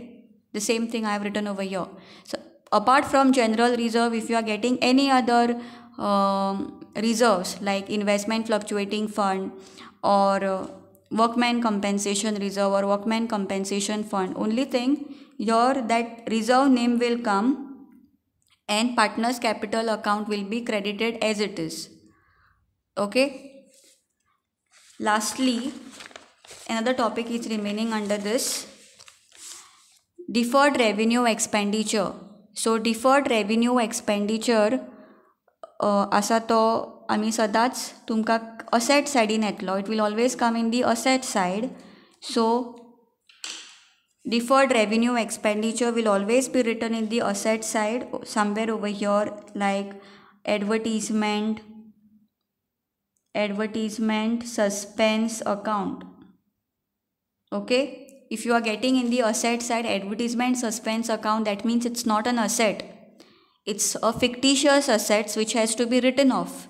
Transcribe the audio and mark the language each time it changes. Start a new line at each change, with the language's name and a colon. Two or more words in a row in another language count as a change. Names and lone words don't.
English: The same thing I have written over here. So apart from general reserve, if you are getting any other reserves like investment fluctuating fund or workman compensation reserve or workman compensation fund, only thing your that reserve name will come and partner's capital account will be credited as it is. Okay. Lastly, another topic is remaining under this, deferred revenue expenditure. So deferred revenue expenditure
Konkani: असा तो आम्ही सदांच तुमकां असेट सायडीन येतलो.
English: it will always come in the asset side. सो deferred revenue expenditure will always be written in the asset side, somewhere over here, like advertisement suspense account. Okay, if you are getting in the asset side advertisement suspense account, that means it's not an asset, it's a fictitious assets which has to be written off.